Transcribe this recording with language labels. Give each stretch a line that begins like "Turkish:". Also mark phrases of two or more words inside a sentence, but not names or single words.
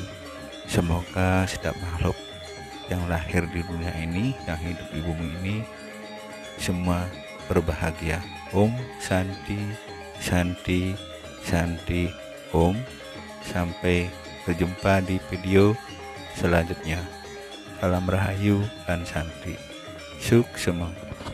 Indonesian: Semoga setiap makhluk yang lahir di dunia ini, yang hidup di bumi ini, semua berbahagia.
Sanskrit: Om Santi Santi Santi Om.
Indonesian: Sampai berjumpa di video selanjutnya. Salam Rahayu dan Santi. Suksema.